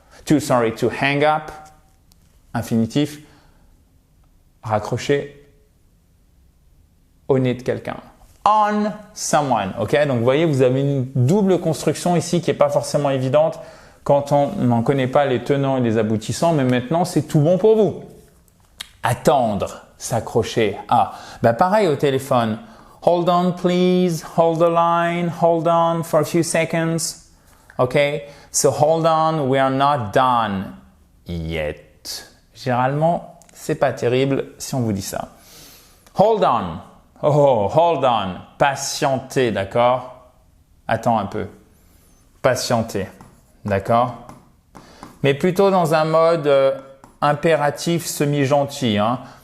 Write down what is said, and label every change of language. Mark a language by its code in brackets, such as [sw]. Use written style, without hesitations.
[en] To hang up. [fr] Infinitif. Raccrocher au nez de quelqu'un. [en] On someone. [fr] Ok, donc vous voyez, vous avez une double construction ici qui n'est pas forcément évidente quand on n'en connaît pas les tenants et les aboutissants, mais maintenant c'est tout bon pour vous. Attendre, s'accrocher à. Pareil au téléphone. [en] Hold on please, hold the line, hold on for a few seconds. Ok, so hold on, we are not done yet. [fr] Généralement, c'est pas terrible si on vous dit ça. [en] Hold on. Oh, hold on. [fr] Patientez, d'accord? Attends un peu. Patientez, d'accord? Mais plutôt dans un mode impératif semi-gentil. Hein.